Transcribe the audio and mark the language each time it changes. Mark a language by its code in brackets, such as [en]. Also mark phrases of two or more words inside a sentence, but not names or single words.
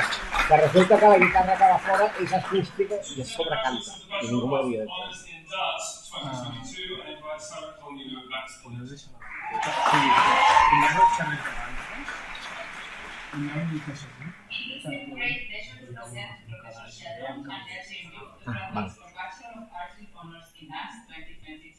[ca] Que resulta que la guitarra que va fora és acústica i es sobrecanta. I ningú m'havia de dir. [en] It's a great pleasure to present Professor Sheldon and their team for Bachelor of Arts with Honours in Dance 2022.